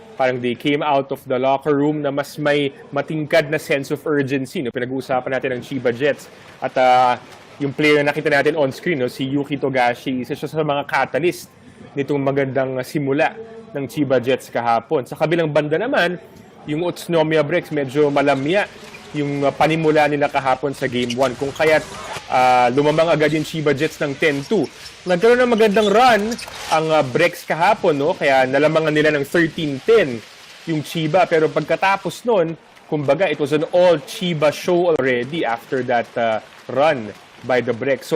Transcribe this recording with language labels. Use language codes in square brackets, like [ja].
[tl] Parang [en] they came out of the locker room [tl] na mas may matingkad na [en] sense of urgency. [tl] No? Pinag-uusapan natin ang Chiba Jets. At yung player na nakita natin [en] on screen, [tl] no? Si Yuki Togashi, isa siya sa mga catalyst nitong magandang simula ng Chiba Jets kahapon. Sa kabilang banda naman, yung Utsunomiya Brex medyo malamya yung panimula nila kahapon sa Game 1. Kung kaya't lumamang agad yung Chiba Jets ng 10-2. Nagkaroon ng magandang run ang Brex kahapon, no? Kaya nalamangan nila ng 13-10 yung Chiba. Pero pagkatapos nun, kumbaga, [en] it was an all Chiba show already after that run by the Brex.